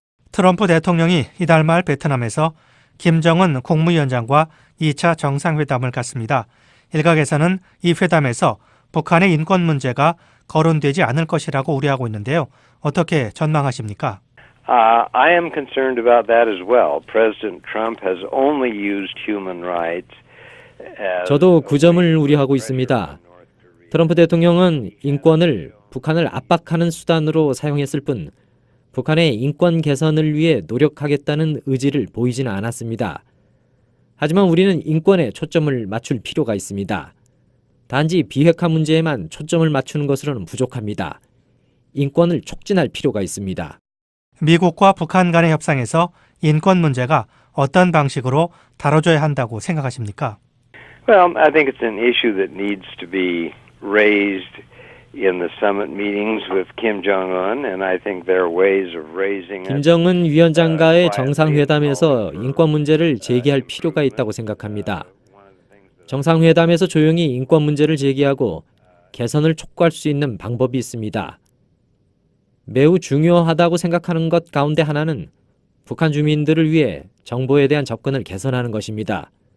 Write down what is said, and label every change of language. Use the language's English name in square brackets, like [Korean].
[Korean] 트럼프 대통령이 이달 말 베트남에서 김정은 국무위원장과 2차 정상회담을 갖습니다. 일각에서는 이 회담에서 북한의 인권 문제가 거론되지 않을 것이라고 우려하고 있는데요. 어떻게 전망하십니까? [English] I am concerned about that as well. President Trump has only used human rights as [Korean] 저도 그 점을 우려하고 있습니다. 트럼프 대통령은 인권을 북한을 압박하는 수단으로 사용했을 뿐 북한의 인권 개선을 위해 노력하겠다는 의지를 보이지는 않았습니다. 하지만 우리는 인권에 초점을 맞출 필요가 있습니다. 단지 비핵화 문제에만 초점을 맞추는 것으로는 부족합니다. 인권을 촉진할 필요가 있습니다. 미국과 북한 간의 협상에서 인권 문제가 어떤 방식으로 다뤄져야 한다고 생각하십니까? [English] Well, I think it's an issue that needs to be raised in the summit meetings with Kim Jong-un, and I think there are ways of raising it. [Korean] 김정은 위원장과의 정상회담에서 인권 문제를 제기할 필요가 있다고 생각합니다. 정상회담에서 조용히 인권 문제를 제기하고 개선을 촉구할 수 있는 방법이 있습니다. 매우 중요하다고 생각하는 것 가운데 하나는 북한 주민들을 위해 정보에 대한 접근을 개선하는 것입니다.